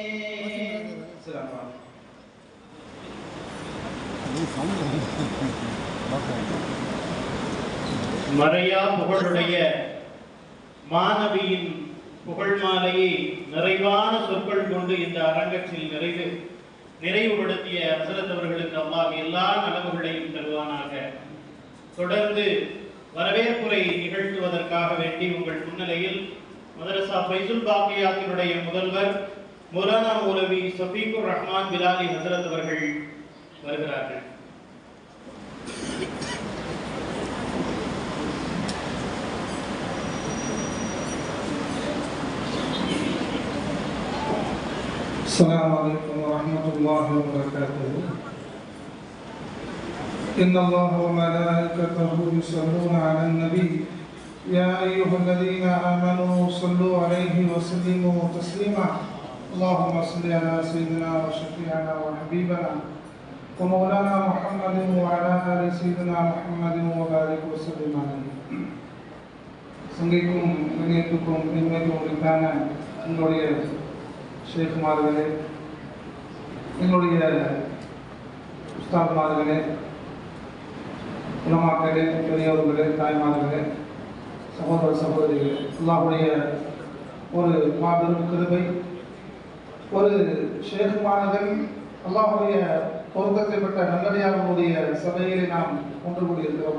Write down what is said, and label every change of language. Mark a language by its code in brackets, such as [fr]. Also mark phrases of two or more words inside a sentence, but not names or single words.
[ta] மறையா புகழுடைய மாணவியின் புகழ் மாலையை நிறைவான சொற்கள் கொண்டு இந்த அரங்கத்தில் நிறைவுபடுத்திய ஹஸரத் அவர்களுக்கு அல்லாஹ் எல்லா நலவுகளையும் தருவானாக. தொடர்ந்து வரவேற்புரை நிகழ்த்துவதற்காக வேண்டி உங்கள் முன்னிலையில் மதரசா ஃபைசுல் பாக்கியாத்தினுடைய முதல்வர் மௌலானா மௌலவி சஃபீகுர் ரஹ்மான் பிலாலி ஹஸரத் அவர்கள் வருகிறார்கள். [ar] السلام عليكم ورحمة الله وبركاته. إن الله وملائكته يصلون على النبي يا أيها الذين آمنوا صلوا عليه وسلموا تسليما. اللهم صل على سيدنا وشفيعنا وحبيبنا ومولانا محمد وعلى آل سيدنا محمد وبارك وسلم عليه. [ta] சங்கைக்கும் இணையத்துக்கும் நிம்மதிக்கும் உரித்தான உங்களுடைய ஷேக்குமார்களே, எங்களுடைய உஸ்தாத்மார்களே, உலமாக்களே, பெரியவர்களே, தாய்மார்களே, சகோதர சகோதரிகளே, அல்லாஹ்வுடைய ஒரு மாபெரும் கிருபை, ஒரு ஷேக்குமார்கள் அல்லாஹ்வுடைய பொருத்தத்தை பெற்ற நல்லடியார்களுடைய சபையிலே நாம் ஒன்று கூடியிருக்கிறோம்.